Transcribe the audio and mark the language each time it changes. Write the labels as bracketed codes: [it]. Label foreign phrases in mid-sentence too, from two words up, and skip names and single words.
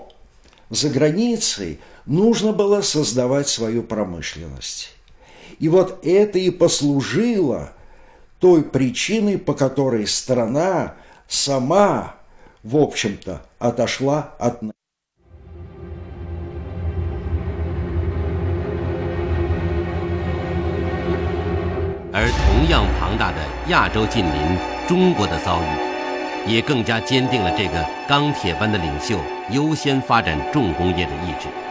[ru] За границей нужно было создавать свою промышленность. И вот это и послужило той причиной, по которой страна сама, в общем-то, отошла от нас. [zh] 而同样庞大的亚洲近邻中国的遭遇，也更加坚定了这个钢铁般的领袖优先发展重工业的意志。